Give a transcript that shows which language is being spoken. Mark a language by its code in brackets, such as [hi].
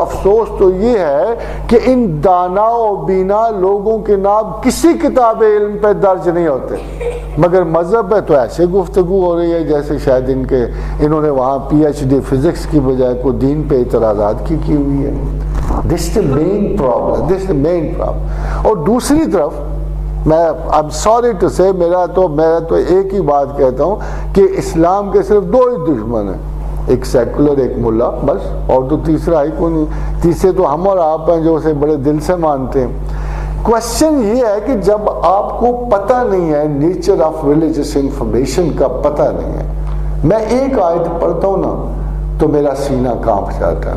[ur] افسوس تو یہ ہے کہ ان دانا و بینا لوگوں کے نام کسی کتاب علم پہ درج نہیں ہوتے، مگر مذہب ہے تو ایسے گفتگو ہو رہی ہے جیسے شاید انہوں نے وہاں پی ایچ ڈی فزکس کی بجائے کو دین پہ اعتراضات کی ہوئی ہے. [en] This is the main problem. This is the main problem. [ur] اور دوسری طرف میں [en] I'm sorry to say [ur] میرا تو ایک ہی بات کہتا ہوں کہ اسلام کے صرف 2 ہی دشمن ہیں، ایک سیکولر ایک ملا، بس، اور تو تیسرا ہی کوئی نہیں. تیسرے تو ہم اور آپ ہیں جو اسے بڑے دل سے مانتے ہیں. کوشچن یہ ہے کہ جب آپ کو پتہ نہیں ہے نیچر آف ریلیجس انفارمیشن کا پتہ نہیں ہے، میں ایک آیت پڑھتا ہوں نا تو میرا سینہ کانپ جاتا ہے.